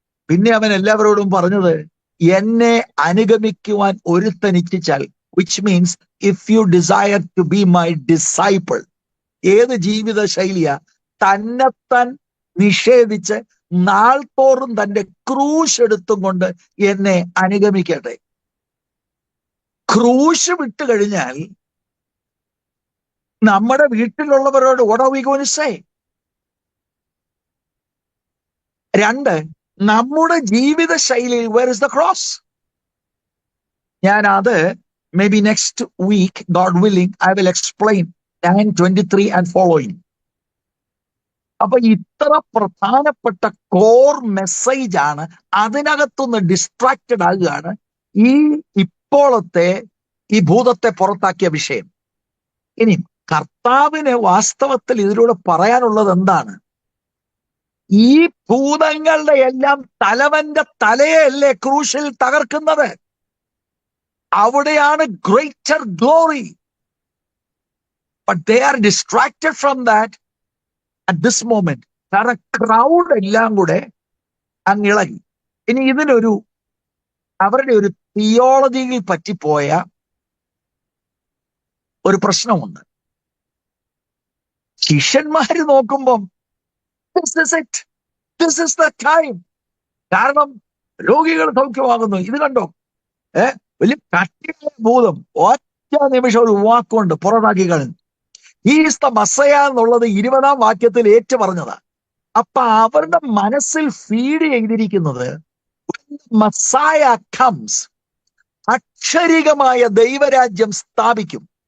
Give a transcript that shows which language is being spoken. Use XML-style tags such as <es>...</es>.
<ml>പിന്നെ അവൻ എല്ലാവരോടും പറഞ്ഞത്, എന്നെ അനുഗമിക്കുവാൻ ഒരുത്തൻ ഇച്ഛിച്ചാൽ,</ml> <en>Which means if you desire to be my disciple.</en> <ml>ഏത് ജീവിത ശൈലിയാ? തന്നെത്താൻ നിഷേധിച്ച് നാൾതോറും തന്റെ ക്രൂശ് എടുത്തും കൊണ്ട് എന്നെ അനുഗമിക്കട്ടെ. ക്രൂശ് വിട്ട് കഴിഞ്ഞാൽ നമ്മുടെ വീട്ടിലുള്ളവരോട്</ml> <en>what are we going to say?</en> <ml>രണ്ട്, നമ്മുടെ ജീവിത ശൈലിയിൽ</ml> <en>where is the cross?</en> <ml>ഞാൻ അത്</ml> <en>May be next week, God willing, I will explain 9:23 and following.</en> <ml>അപ്പൊ ഇത്ര പ്രധാനപ്പെട്ട കോർ മെസ്സേജ് ആണ്. അതിനകത്തുനിന്ന് ഡിസ്ട്രാക്റ്റഡ് ആകുകയാണ് ഇപ്പോഴത്തെ ഈ ഭൂതത്തെ പുറത്താക്കിയ വിഷയം. ഇനി കർത്താവിന് വാസ്തവത്തിൽ ഇതിലൂടെ പറയാനുള്ളത് എന്താണ്? ഈ ഭൂതങ്ങളുടെ എല്ലാം തലവന്റെ തലയല്ലേ ക്രൂശിൽ തകർക്കുന്നത്?</ml> <en>അവിടെയാണ് greater glory. But they are distracted from that at this moment.</en> <ml>കാരണം ക്രൗഡ് എല്ലാം കൂടെ അങ്ങിളകി. ഇനി ഇതിനൊരു അവരുടെ ഒരു തിയോളജിയിൽ പറ്റിപ്പോയ ഒരു പ്രശ്നമുണ്ട്. ശിഷ്യന്മാര് നോക്കുമ്പം</ml> <en>this is it, this is the time.</en> <ml>കാരണം രോഗികൾ സൗഖ്യമാകുന്നു. ഇത് കണ്ടോ, വലിയ കട്ടിയായ ഭൂതം ഒറ്റ നിമിഷം ഒരു വാക്കുകൊണ്ട് പുറത്താക്കി കളഞ്ഞു.</ml> <en>he is the messiah</en> <ml>എന്നുള്ളത് 20-ാം വാക്യത്തിൽ ഏറ്റു പറഞ്ഞതാ. അപ്പൊ അവരുടെ മനസ്സിൽ ഫീഡ് ചെയ്തിരിക്കുന്നത്</ml> <en>messiah comes,</en> <ml>അക്ഷരികമായ ദൈവരാജ്യം സ്ഥാപിക്കും.</ml>